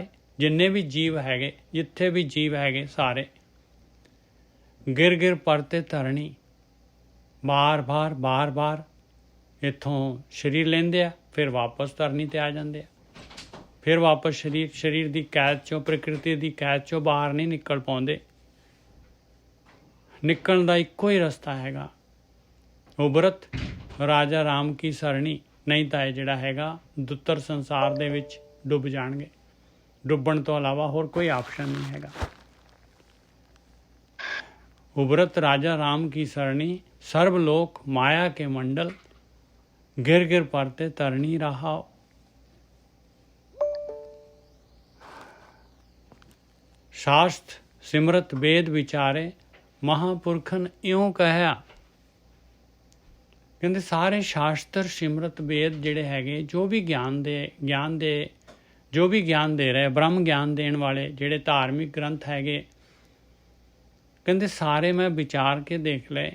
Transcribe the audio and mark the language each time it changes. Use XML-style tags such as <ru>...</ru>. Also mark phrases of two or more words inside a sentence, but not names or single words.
<pa>ਜਿੰਨੇ ਵੀ ਜੀਵ ਹੈਗੇ, ਜਿੱਥੇ ਵੀ ਜੀਵ ਹੈਗੇ ਸਾਰੇ</pa> <hi>गिर गिर परते धरणी,</hi> <pa>ਬਾਰ ਬਾਰ ਇੱਥੋਂ ਸਰੀਰ ਲੈਂਦੇ ਆ, ਫਿਰ ਵਾਪਸ ਧਰਨੀ 'ਤੇ ਆ ਜਾਂਦੇ ਆ, ਫਿਰ ਵਾਪਸ ਸਰੀਰ ਦੀ ਕੈਦ 'ਚੋਂ, ਪ੍ਰਕਿਰਤੀ ਦੀ ਕੈਦ 'ਚੋਂ ਬਾਹਰ ਨਹੀਂ ਨਿਕਲ ਪਾਉਂਦੇ। ਨਿਕਲਣ ਦਾ ਇੱਕੋ ਹੀ ਰਸਤਾ ਹੈਗਾ,</pa> <hi>उबरत राजा राम की सरणी,</hi> <pa>ਨਹੀਂ ਤਾਂ ਇਹ ਜਿਹੜਾ ਹੈਗਾ ਦੁੱਤਰ ਸੰਸਾਰ ਦੇ ਵਿੱਚ ਡੁੱਬ ਜਾਣਗੇ। ਡੁੱਬਣ ਤੋਂ ਇਲਾਵਾ ਹੋਰ ਕੋਈ ਆਪਸ਼ਨ ਨਹੀਂ ਹੈਗਾ।</pa> <hi>उबरत राजा राम की सरणी, सर्वलोक माया के मंडल गिर गिर परते तरणी रहाओ। शास्त्र सिमरत वेद विचारे महापुरखन इउँ कहिआ।</hi> <pa>ਕਹਿੰਦੇ ਸਾਰੇ ਸ਼ਾਸਤਰ ਸਿਮਰਤ ਵੇਦ ਜਿਹੜੇ ਹੈਗੇ ਜੋ ਵੀ ਗਿਆਨ ਦੇ ਰਹੇ ਬ੍ਰਹਮ ਗਿਆਨ ਦੇਣ ਵਾਲੇ ਜਿਹੜੇ ਧਾਰਮਿਕ ਗ੍ਰੰਥ ਹੈਗੇ, ਕਹਿੰਦੇ ਸਾਰੇ ਮੈਂ ਵਿਚਾਰ ਕੇ ਦੇਖ ਲਏ।</pa>